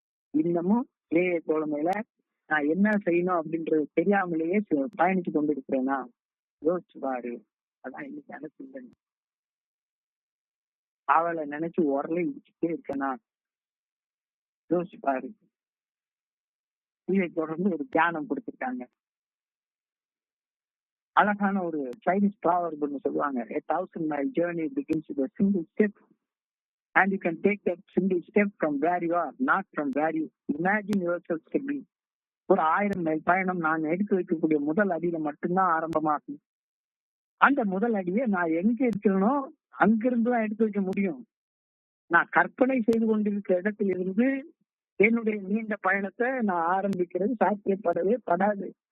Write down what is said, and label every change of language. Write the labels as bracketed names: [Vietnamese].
[Tamil] இன்னமும் ஏஐ தோழமையில நான் என்ன செய்யணும் அப்படின்றது தெரியாமலேயே பயணிச்சு கொண்டிருக்கிறேனா? யோசிச்சு பாரு. அதான் இன்னைக்கு அனுப்பிங்க. அவளை நினைச்சு உரல இடிச்சுட்டே இருக்கேனா? யோசிச்சு பாரு. இதை தொடர்ந்து ஒரு தியானம் கொடுத்துருக்காங்க. அழகான ஒரு சைனீஸ் ப்ராவர்ப்னு சொல்லுவாங்க, [English] a 1000 mile journey begins with a single step and you can take that single step from where you are, not from where you imagine yourself to be. [Tamil] ஒரு 1000 மைல் பயணம் நான் எடுத்து வைக்கக்கூடிய முதல் அடியில மட்டும்தான் ஆரம்பமாகும். அந்த முதல் அடியை நான் எங்க இருக்கிறனோ அங்கிருந்து தான் எடுத்து வைக்க முடியும். நான் கற்பனை செய்து கொண்டிருக்கிற இடத்திலிருந்து என்னுடைய நீண்ட பயணத்தை நான் ஆரம்பிக்கிறது சாத்தியப்படவே படாது.